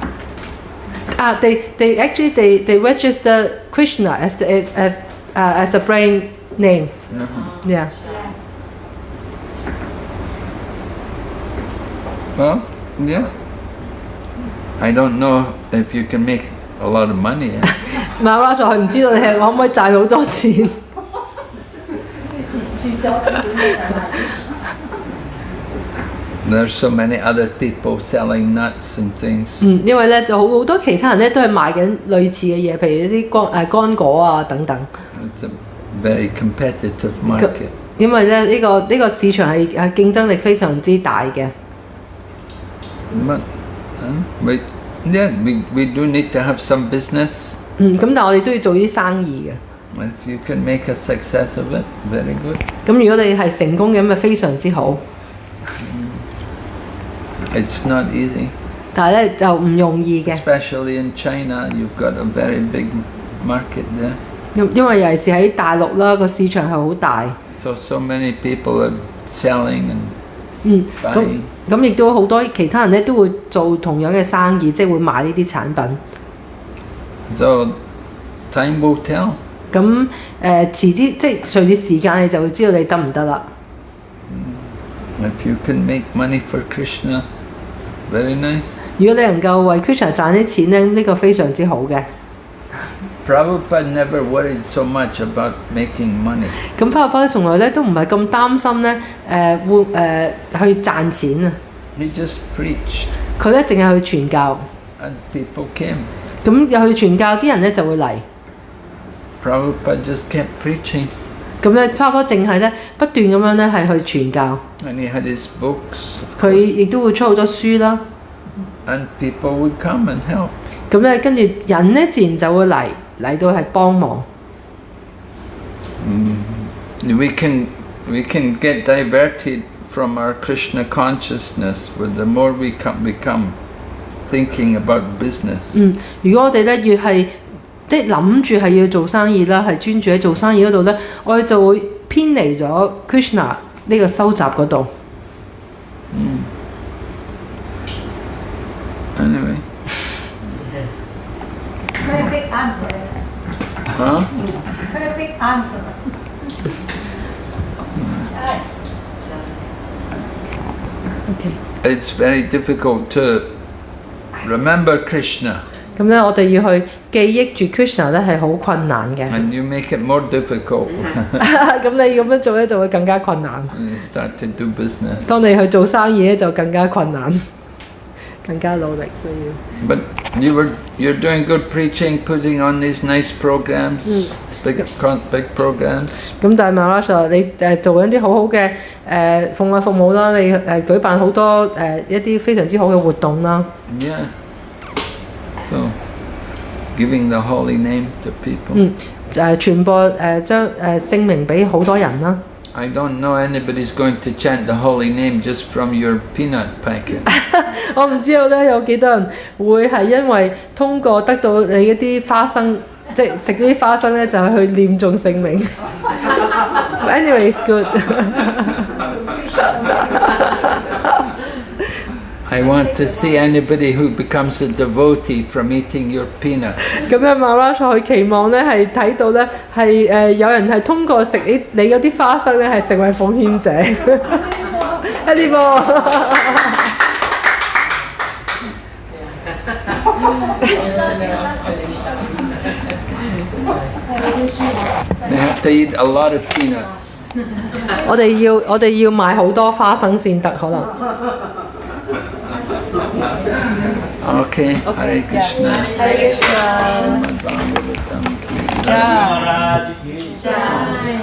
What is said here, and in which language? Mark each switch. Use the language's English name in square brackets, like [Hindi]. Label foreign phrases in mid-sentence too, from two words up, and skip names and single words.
[English] they actually register Krishna as a brand name. Yeah. Well, yeah. I don't know if you can make a lot of money. [Cantonese] 馬拉松佢唔知道你係可唔可以賺好多錢。 [English] There's so many other people selling nuts and things. [Cantonese] 因為咧就好多其他人咧都係賣緊類似嘅嘢，譬如一啲乾果啊等等。 [English] It's a very competitive market. [Cantonese] 因為咧呢個市場係競爭力非常之大嘅。 [English] But we do need to have some business. [Cantonese] 咁但係我哋都要做啲生意嘅。 [English] If you can make a success of it, very good. [Cantonese] 咁如果你係成功嘅，咁咪非常之好。 [English] It's not easy. [Cantonese] 但係咧就唔容易嘅， [English] Especially in China, you've got a very big market there. [Cantonese] 因為尤其是喺大陸啦，個市場係好大。 [English] So many people are selling and [Cantonese] 咁 [English] buying. [Cantonese] 咁亦都好多其他人咧都會做同樣嘅生意，即係會買呢啲產品。 [English] So time will tell. [Cantonese] 咁遲啲即係隨住時間，你就會知道你得唔得啦。 [English] If you can make money for Krishna, very nice. [Cantonese] 如果你能夠為 Krishna 賺啲錢咧，呢個非常之好嘅。 [English] Prabhupada never worried so much about making money. [Cantonese] 咁巴巴從來咧都唔係咁擔心咧會去賺錢啊！ [English] He just preached [Cantonese] 佢咧淨係去傳教， [English] and people came. [Cantonese] 咁入去傳教啲人咧就會嚟。 [English] Prabhupada just kept preaching [Cantonese] 咁咧巴巴淨係咧不斷咁樣咧係去傳教， [English] and he had his books. Of [Cantonese] 佢 [English] course. [Cantonese] 亦都會出好多書啦。 [English] And people would come and help. [Cantonese] 咁咧跟住人咧自然就會嚟到係幫忙。 [English] We can get diverted from our Krishna consciousness with the more we become thinking about business. [Cantonese] 如果我哋咧越係即係諗住係要做生意啦，係專注喺做生意嗰度咧，我哋就會偏離咗 Krishna 呢個收集嗰度。 [English] Anyway. Perfect answer. Huh? Perfect answer. It's very difficult to remember Krishna, [Cantonese] 咁咧，我哋要去記憶住 Krishna 咧係好困難嘅。 [English] and you make it more difficult [Cantonese] 咁你咁樣做咧就會更加困難。 [English] when you start to do business. [Cantonese] 當你去做生意咧就更加困難，更加努力需要。 [English] But you're doing good preaching, putting on these nice programs, big programs. [Cantonese] 咁但係 Maharaj 你做緊啲好好嘅奉愛服務啦，你舉辦好多一啲非常之好嘅活動啦。 [English] Yeah. So, giving the holy name to people. [Cantonese] 傳播將聖名俾好多人啦。 [English] I don't know anybody's going to chant the holy name just from your peanut packet. [Cantonese] 我唔知道咧有幾多人會係因為通過得到你一啲花生，即係食啲花生咧就去念誦聖名。 [English] Anyway, it's good. I want to see anybody who becomes a devotee from eating your peanut. [Cantonese] 咁咧 Maharaj 佢期望咧係睇到咧係有人係通過食你嗰啲花生咧係成為奉獻者。一啲噃。 [English] They have to eat a lot of peanuts. [Cantonese] 我哋要買好多花生先得，可能。 [English] Okay, Hare Krishna. Hare Krishna. [Hindi] श्रीमद् भागवतम् की जय.